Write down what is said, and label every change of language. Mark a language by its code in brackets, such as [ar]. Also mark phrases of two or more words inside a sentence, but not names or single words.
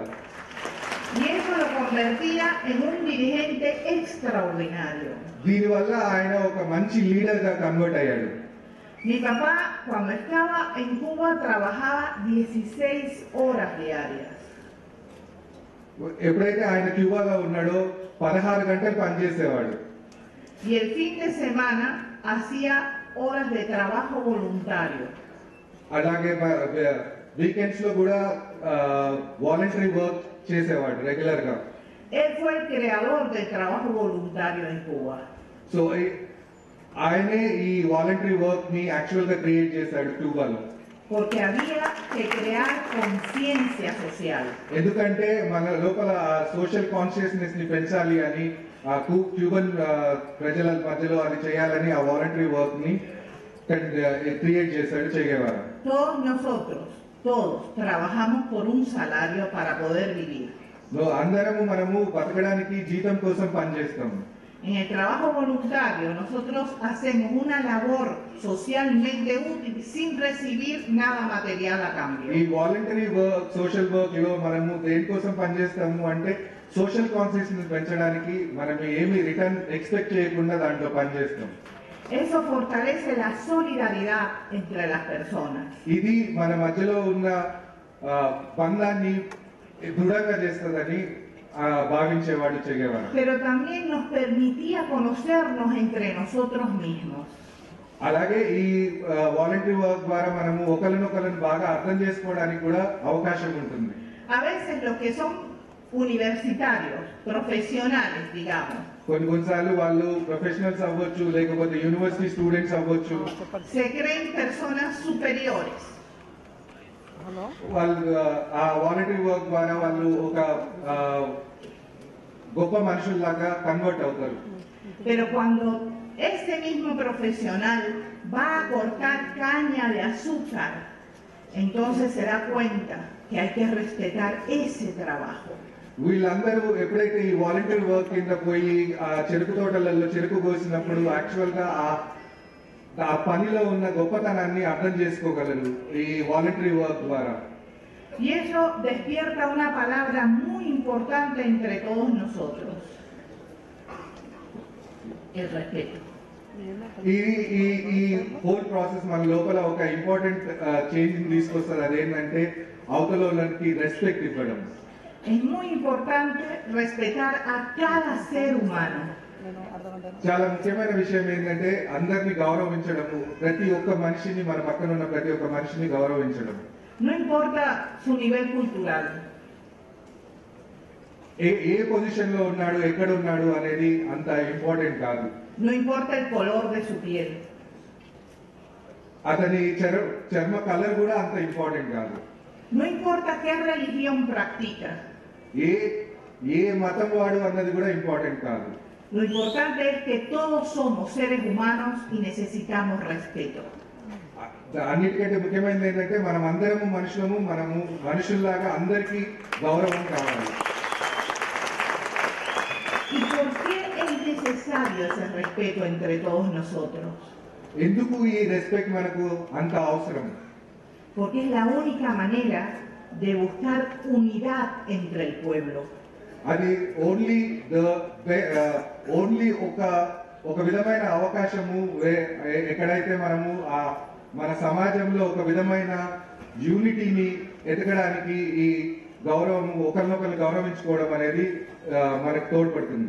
[es] Y eso lo convertía en un dirigente extraordinario. [te] దీనివల్ల ఆయన ఒక మంచి లీడర్ గా కన్వర్ట్ అయ్యాడు. [es] Mi papá, cuando estaba en Cuba, trabajaba 16 horas diarias. [te] ఎప్పుడైతే ఆయన క్యూబాలో ఉన్నాడో 16 గంటలు పనిచేసేవాడు. [es] Y el fin de semana hacía horas de trabajo voluntario. [te] అలాగే వీకెండ్స్ లో కూడా [en] voluntary work [te] చేసేవాడు రెగ్యులర్ గా. [es] Él fue el creador del trabajo voluntario en Cuba. [te] సో ఆయనే ఈ [en] voluntary work [te] ని యాక్చువల్ గా క్రియేట్ చేశాడు క్యూబాలో. [es] Porque había que crear conciencia social. [te] ఎందుకంటే మన లోపల [en] social consciousness [te] ని పెంచాలి అని ఆ క్యూబన్ ప్రజల మధ్యలో అది చేయాలని ఆ [en] voluntary work [te] ని క్రియేట్ చేశాడు చే గెవారా. [es] Todos nosotros, todos, trabajamos por un salario para poder vivir. [te] అందరము మనము బతకడానికి జీతం కోసం పనిచేస్తాము. [es] En el trabajo voluntario nosotros hacemos una labor socialmente útil sin recibir nada material a cambio. [te] ఈ [en] voluntary work social work [te] లో మనము దేనికోసం పనిచేస్తాము అంటే [en] social consciousness [te] పెంచడానికి మనం ఏమి [en] return expect [te] చేయకుండా దాంట్లో పనిచేస్తాం. [es] Eso fortalece la solidaridad entre las personas. [te] ఇది మన మధ్యలో ఉన్న బంధాన్ని దృఢంగా చేస్తుందని భావించేవాడు చే గెవారా. [es] Pero también nos permitía conocernos entre nosotros mismos. [te] అలాగే ఈ [en] voluntary work [te] ద్వారా మనము ఒకరినొకరిని బాగా అర్థం చేసుకోవడానికి కూడా అవకాశం ఉంటుంది. [es] A veces los que son universitarios, profesionales, digamos, [te] కొన్నిసార్లు వాళ్ళు ప్రొఫెషనల్స్ అవ్వచ్చు, లేకపోతే [en] university students [te] అవ్వచ్చు, [es] se creen personas superiores. [te] వాళ్ళు ఆ [en] voluntary work [te] ద్వారా వాళ్ళు ఒక గొప్ప మనుషుల్లాగా కన్వర్ట్ అవుతారు. [es] Pero cuando ese mismo profesional va a cortar caña de azúcar, entonces se da cuenta que hay que respetar ese trabajo. [te] వీళ్ళందరూ ఎప్పుడైతే ఈ [en] voluntary work [te] కింద పోయి ఆ చెరుకు తోటలలో చెరుకు కోసినప్పుడు యాక్చువల్ గా ఆ పనిలో ఉన్న గొప్పతనాన్ని అర్థం చేసుకోగలరు ఈ [en] voluntary work [te] ద్వారా. [es] Y eso despierta una palabra muy importante entre todos nosotros: el respeto. [te] ఈ [en] whole process [te] మన లోపల ఒక [en] important change [te] తీసుకొస్తుంది. అదేంటంటే అవతల వాళ్ళకి రెస్పెక్ట్ ఇవ్వడం. [es] Es muy importante respetar a cada ser humano. [te] చాలా ముఖ్యమైన విషయం ఏంటంటే అందరిని గౌరవించడము, ప్రతి ఒక్క మనిషిని మన పక్కన ఉన్న ప్రతి ఒక్క మనిషిని గౌరవించడం. [es] No importa su nivel cultural. [te] ఏ పొజిషన్ లో ఉన్నాడు, ఎక్కడ ఉన్నాడు అనేది అంత ఇంపార్టెంట్ కాదు. [es] No importa el color de su piel. [te] అతని చర్మ కలర్ కూడా అంత ఇంపార్టెంట్ కాదు. [es] No importa qué religión practica. [te] ఏ మతం వాడు అన్నది కూడా ఇంపార్టెంట్ కాదు. [es] Lo importante es que todos somos seres humanos y necesitamos respeto. [te] అన్నిటికంటే ముఖ్యమైనది ఏంటంటే మనం అందరము మనుషులము, మనము మనుషుల్లాగా అందరికీ గౌరవం కావాలి. [es] ¿Y por qué es necesario ese respeto entre todos nosotros? [te] ఎందుకు ఈ రెస్పెక్ట్ మనకు అంత అవసరం? [es] Porque es la única manera de buscar unidad entre el pueblo. [te] అది ఓన్లీ ఒక విధమైన అవకాశము ఎక్కడైతే మనము మన సమాజంలో ఒక విధమైన యూనిటీని ఎదగడానికి ఈ గౌరవం, ఒకరినొకరు గౌరవించుకోవడం అనేది మనకు తోడ్పడుతుంది.